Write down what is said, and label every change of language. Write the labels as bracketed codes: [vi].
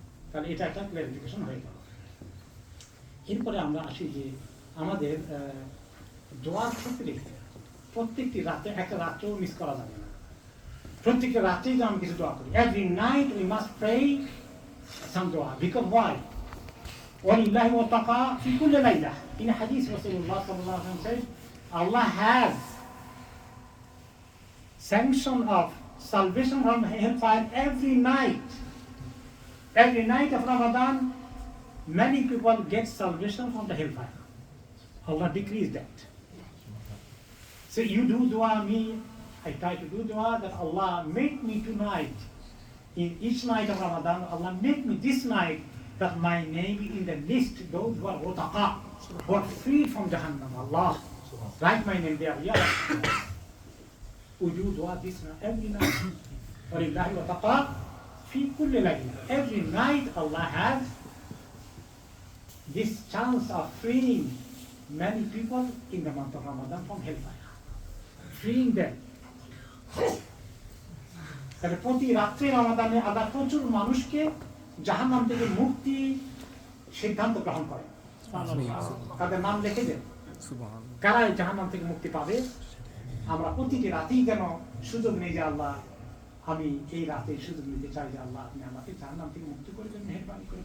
[bn] তাহলে এটা একটা ক্লারিফিকেশন হয়ে গেল। এরপরে আমরা আসি যে আমাদের দোয়ার ক্ষেত্রে প্রত্যেকটি রাতে, একটা রাত্রেও মিস করা যাবে না, প্রত্যেকটা রাতেই যে আমরা কিছু দোয়া করি। [en] Every night we must pray some দোয়া, because why? [ar] ওয়ালিল্লাহি ওয়াতাকা ফি কুল্লি লাইলা। [en] In হাদিস রাসূলুল্লাহ সাল্লাল্লাহু আলাইহি ওয়াসাল্লাম said, Allah has sanction of salvation from hellfire every night. Every night of Ramadan, many people get salvation from the hellfire. Allah decrees that. So you do dua, me, I try to do dua that Allah make me tonight, in each night of Ramadan, Allah make me this night that my name be in the list, those who are utaqa, who are freed from Jahannam. Allah, write my name there. Ya Allah. We do dua this night, every night. [ar] Walillahi wa taqa fi kulli layla. [en] Every night Allah has this chance of freeing many people in the month of Ramadan from hellfire. Freeing them. [bn] তাহলে প্রতি রাত্রে রমাদানে আল্লাহ প্রচুর মানুষকে জাহান্নাম থেকে মুক্তি সিদ্ধান্ত গ্রহণ করে, তাদের নাম লিখে দেন কারা জাহান্নাম থেকে মুক্তি পাবে। আমরা প্রতিটি রাতেই যেন সুযোগ নেই যে আল্লাহ আমি এই রাতে সুযোগ নিতে চাই যে আল্লাহ আপনি আমাকে জাহান্নাম থেকে মুক্তি করে দেন, মেহেরবানি করে।